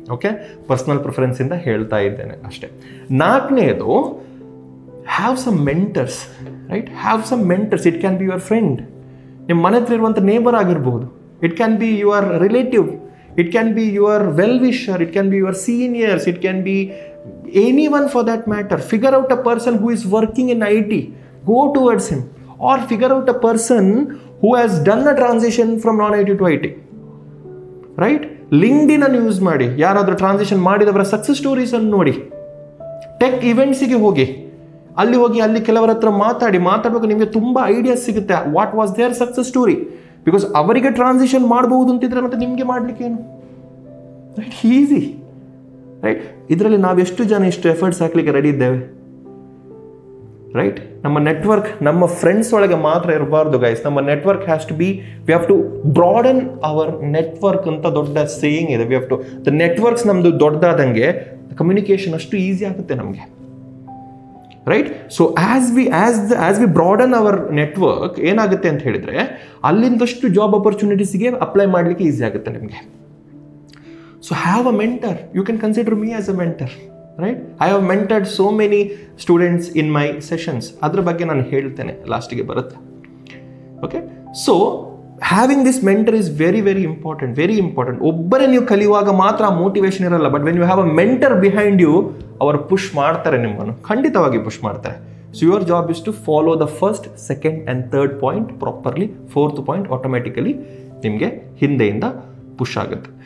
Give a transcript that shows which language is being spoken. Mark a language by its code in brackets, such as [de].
[en] okay, personal ಪ್ರಿಫರೆನ್ಸಿಂದ [kn] ಹೇಳ್ತಾ ಇದ್ದೇನೆ ಅಷ್ಟೇ. [en] 4ನೇದು, have some mentors, right? Have some mentors. It can be your friend, [kn] ನಿಮ್ಮ ಮನೆ ಹತ್ರ ಇರುವಂಥ ನೇಬರ್ ಆಗಿರ್ಬೋದು. [en] It can be your relative, it can be your well wisher, it can be your seniors, it can be anyone for that matter. Figure out a person who is working in IT, go towards him, or figure out a person who has done a transition from non-IT to IT, right? [kn] LinkedIn ಅನ್ನು use ಮಾಡಿ, ಯಾರಾದರೂ transition ಮಾಡಿದವರ success stories ಅನ್ನು ನೋಡಿ. Tech ಇವೆಂಟ್ಸಿಗೆ ಹೋಗಿ, ಅಲ್ಲಿ ಕೆಲವರ ಹತ್ರ ಮಾತಾಡಬೇಕು, ನಿಮಗೆ ತುಂಬ ಐಡಿಯಾಸ್ ಸಿಗುತ್ತೆ. [en] What was their success story? [kn] Because ಅವರಿಗೆ ಟ್ರಾನ್ಸಿಷನ್ ಮಾಡಬಹುದು ಅಂತಿದ್ರೆ ಮತ್ತೆ ನಿಮಗೆ ಮಾಡಲಿಕ್ಕೆ ಏನು, ರೈಟ್? Easy, right? ಇದರಲ್ಲಿ ನಾವೆಷ್ಟು ಜನ ಇಷ್ಟು ಎಫರ್ಟ್ಸ್ ಹಾಕ್ಲಿಕ್ಕೆ ರೆಡಿ ಇದ್ದೇವೆ, ರೈಟ್? ನಮ್ಮ ನೆಟ್ವರ್ಕ್ ನಮ್ಮ ಫ್ರೆಂಡ್ಸ್ ಒಳಗೆ ಮಾತ್ರ ಇರಬಾರ್ದು ಗೈಸ್. ನಮ್ಮ network has to B, [en] we have to broaden our network [kn] ಅಂತ ದೊಡ್ಡ ಸೇಯಿಂಗ್ ಇದೆ. We have to, the networks ನಮ್ಮದು ದೊಡ್ಡದಾದಂಗೆ ಕಮ್ಯುನಿಕೇಷನ್ ಅಷ್ಟು ಈಸಿ ಆಗುತ್ತೆ ನಮಗೆ, right? [en] so as we broaden our network [kn] ಏನಾಗುತ್ತೆ ಅಂತ ಹೇಳಿದ್ರೆ ಅಲ್ಲಿಂದಷ್ಟು ಜಾಬ್ ಅಪರ್ಚುನಿಟೀಸ್ಗೆ ಅಪ್ಲೈ ಮಾಡಲಿಕ್ಕೆ ಈಸಿ ಆಗುತ್ತೆ ನಿಮಗೆ. [en] So have a mentor. You can consider me as a mentor, right? I have mentored so many students in my sessions. [kn] ಅದರ ಬಗ್ಗೆ ನಾನು ಹೇಳ್ತೇನೆ, ಲಾಸ್ಟಿಗೆ ಬರುತ್ತೆ. [en] Okay, so having this mentor is very very important, very important. [kn] ಒಬ್ಬರೇ ನೀವು ಕಲಿಯುವಾಗ ಮಾತ್ರ ಆ ಮೋಟಿವೇಶನ್ ಇರಲ್ಲ, [en] but when you have a mentor behind you, [kn] ಅವರು ಪುಷ್ ಮಾಡ್ತಾರೆ ನಿಮ್ಮನ್ನು, ಖಂಡಿತವಾಗಿ ಪುಷ್ ಮಾಡ್ತಾರೆ. [en] So your job is to follow the first, second and third point properly. [kn] Fourth point automatically ನಿಮಗೆ ಹಿಂದೆಯಿಂದ ಪುಷ್ ಆಗುತ್ತೆ.